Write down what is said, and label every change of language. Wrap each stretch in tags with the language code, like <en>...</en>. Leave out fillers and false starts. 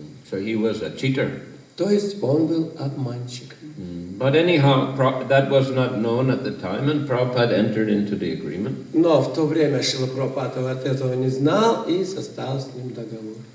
<en>So he was a cheater.</en> <ru>То есть он был обманщиком.</ru> <en>But anyhow, that was not known at the time, and Prabhupada entered into the agreement.</en> <ru>Но в то время Шрила Прабхупада от этого не знал и составил с ним договор.</ru>